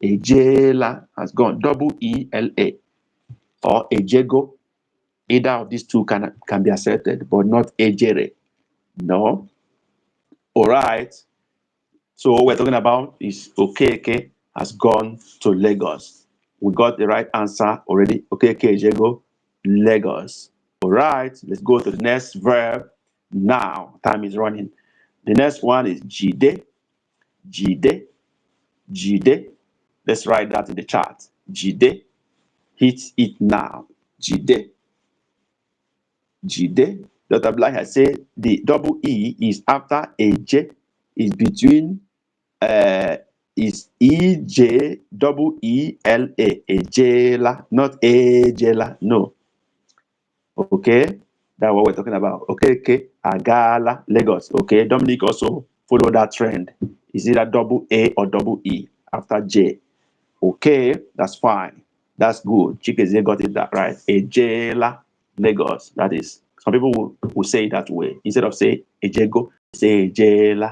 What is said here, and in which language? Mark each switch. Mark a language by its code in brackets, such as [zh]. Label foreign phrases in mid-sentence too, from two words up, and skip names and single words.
[en] Ejela has gone. Double E-L-A. Or ejego. Either of these two can be accepted, but not ejere. No. All right. So what we're talking about is Okeke has gone to Lagos. We got the right answer already. [ig] Okeke ejego, Lagos. [en] All right. Let's go to the next verb. Now, time is running. The next one is jide. Jide. Jide. Let's write that in the chat. Jide. Hit it now. Jide. Jide. Dr. Black has said the double E is after a J, is between is E-J double E-L-A. Ejela, not Ejela. No. Okay. That's what we're talking about. Okay. Agala, Lagos. Okay. Dominic also follow that trend. Is it a double A or double E after J? Okay. That's fine. That's good. Chikezie got it that right. Ejela, Lagos. That is. Some people will say it that way. Instead of say Ejego, say Ejela.